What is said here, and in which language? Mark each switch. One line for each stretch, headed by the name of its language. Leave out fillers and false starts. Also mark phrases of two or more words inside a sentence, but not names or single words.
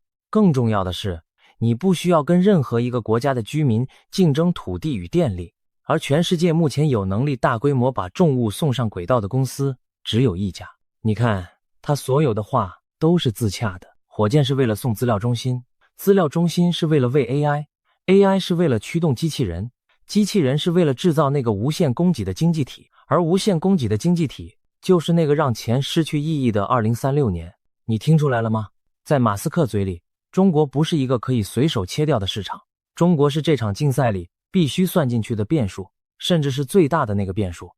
Chinese: 更重要的是，你不需要跟任何一個國家的居民競爭土地與電力，而全世界目前有能力大規模把重物送上軌道的公司只有一家。你看，他所有的話都是自洽的。火箭是為了送資料中心，資料中心是為了餵 AI，AI 是為了驅動機器人，機器人是為了制造那個無限供給的經濟體，而無限供給的經濟體就是那個讓錢失去意義的2036年。你听出來了嗎？在馬斯克嘴裡，中國不是一個可以隨手切掉的市场，中國是這場競賽裡必須算進去的變數，甚至是最大的那個變數。